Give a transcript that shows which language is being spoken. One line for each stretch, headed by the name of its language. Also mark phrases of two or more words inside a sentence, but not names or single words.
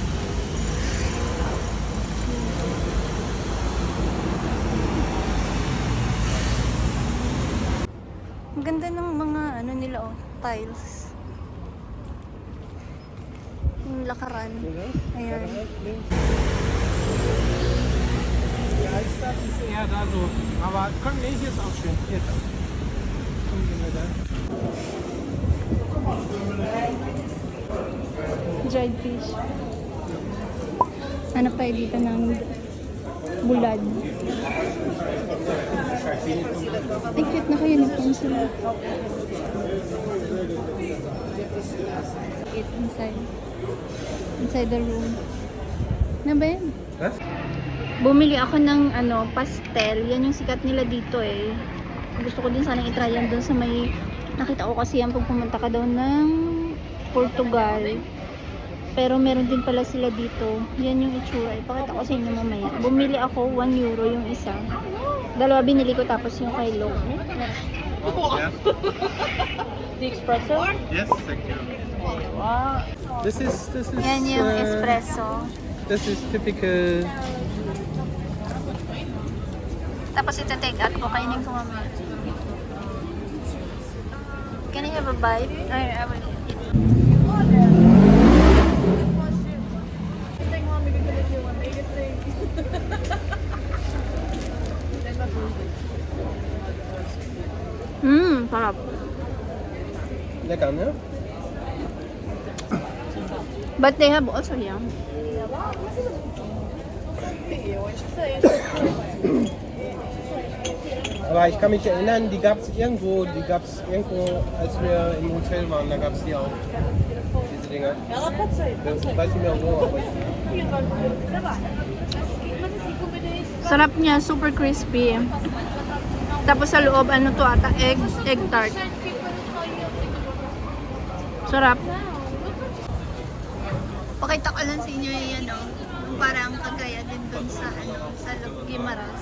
Filipino: Ang ganda ng mga nila tiles. Yung lakaran. Ayan.
German: Die Altstadt ist eher da so. Aber komm, nee, hier ist auch schön. Hier ist auch. Komm, gehen wir da.
English: Dried fish.
Filipino: Ano pa dito ng bulad. Ay, cute na kayo uniform sila.
English: Eat inside the room.
Filipino: Na ba yan?
German: Was?
Filipino: Bumili ako ng pastel. Yan yung sikat nila dito eh. Gusto ko din sana i-try yan doon sa may nakita ko kasi yan pag pumunta ka daw ng Portugal. Pero meron din pala sila dito. Yan yung itsura. Ipakita ko sa inyo mamaya. Bumili ako 1 euro yung isa. Dalawa binili ko tapos yung kay Lo.
English: Yeah. The espresso? Yes, thank you. Wow. This is
Filipino: Yan yung espresso.
English: This is typical.
Filipino: Tapos ito take out ko. Kainin ko mamaya.
English: Can I have a bite? Ay, I will eat.
Filipino: Sarap.
German: Lecker, ne?
English: But they have also yum.
German: Aber ich kann mich erinnern, die gab es irgendwo, als wir im Hotel waren, da gab es die auch. Diese Dinger. Ich weiß nicht mehr wo, aber
Filipino: Sarap niya,
English: super crispy.
Filipino: Tapos sa loob, to ata,
English: egg tart.
Filipino: Sarap. Pakita ko lang sa inyo yan, parang kagaya din dun sa, sa Guimaras.